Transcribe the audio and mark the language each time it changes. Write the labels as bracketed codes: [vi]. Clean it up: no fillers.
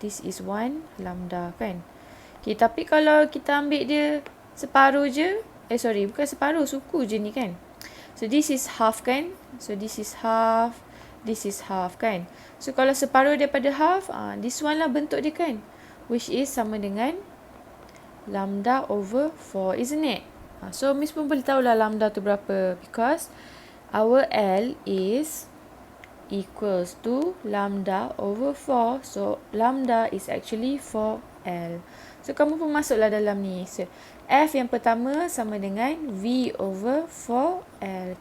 [en] This is one lambda [ms] kan. Okay, tapi kalau kita ambil dia separuh je. Bukan separuh, suku je ni kan. [en] So this is half [ms] kan. [en] So this is half. This is half kan. So [ms] kalau separuh daripada [en] half, this one lah bentuk dia kan. Which is [ms] sama dengan [en] lambda over 4, isn't it? [ms] So Miss pun boleh tahulah lambda tu berapa. [en] Because our L is equals to lambda over 4. So, lambda is actually 4L. So, [ms] kamu pun masuklah dalam ni. So, F yang pertama sama dengan V over 4L.